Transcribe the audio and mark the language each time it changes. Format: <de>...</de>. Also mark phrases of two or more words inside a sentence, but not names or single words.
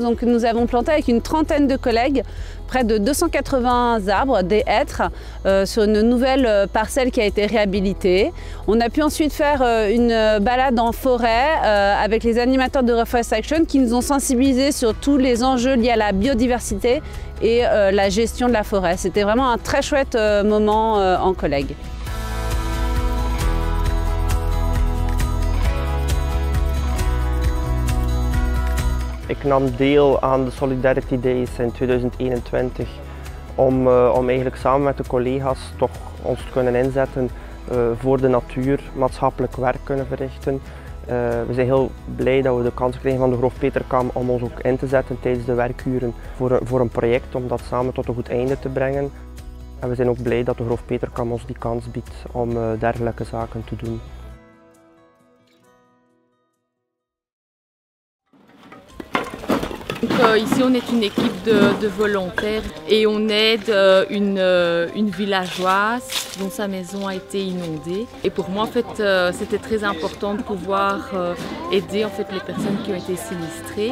<fr>Donc nous avons planté avec une trentaine de collègues près de 280 arbres, des hêtres, sur une nouvelle parcelle qui a été réhabilitée. On a pu ensuite faire une balade en forêt avec les animateurs de Reforest Action qui nous ont sensibilisés sur tous les enjeux liés à la biodiversité et la gestion de la forêt. C'était vraiment un très chouette moment en collègue.</fr> <nl>Ik nam deel aan de Solidarity Days in 2021 om eigenlijk samen met de collega's toch ons te kunnen inzetten voor de natuur, maatschappelijk werk kunnen verrichten. We zijn heel blij dat we de kans kregen van de Groove Petercam om ons ook in te zetten tijdens de werkuren voor een project om dat samen tot een goed einde te brengen. En we zijn ook blij dat de Groove Petercam ons die kans biedt om dergelijke zaken te doen.</nl> <fr>Donc, ici on est une équipe de volontaires et on aide une villageoise dont sa maison a été inondée. Et pour moi en fait c'était très important de pouvoir aider en fait les personnes qui ont été sinistrées.</fr>